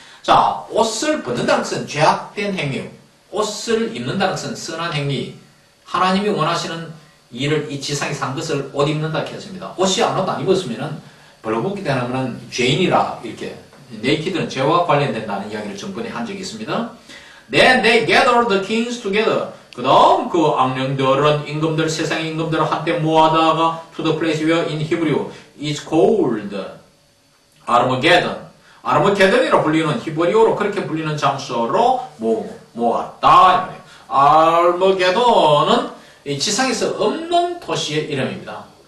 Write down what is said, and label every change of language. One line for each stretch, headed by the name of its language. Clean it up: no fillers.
Korean: 자, 옷을 벗는다는 것은 죄악된 행위, 옷을 입는다는 것은 선한 행위, 하나님이 원하시는 일을 이 지상에 산 것을 옷 입는다 이렇게 했습니다. 옷이 아무것도 안 입었으면은 벌거벗기 되는 것은 죄인이라 이렇게 네이키드는 죄와 관련된다는 이야기를 전번에 한 적이 있습니다.
English: Then they gathered the kings together.
Korean: 그 다음 그 악령들은 임금들, 세상의 임금들을 한때 모아다가
English: to the place where in Hebrew is called Armageddon.
Korean: 아르마게돈이라 불리는 히브리어로 그렇게 불리는 장소로 모았다. 아르마게돈은 이 지상에서 없는 도시의 이름입니다.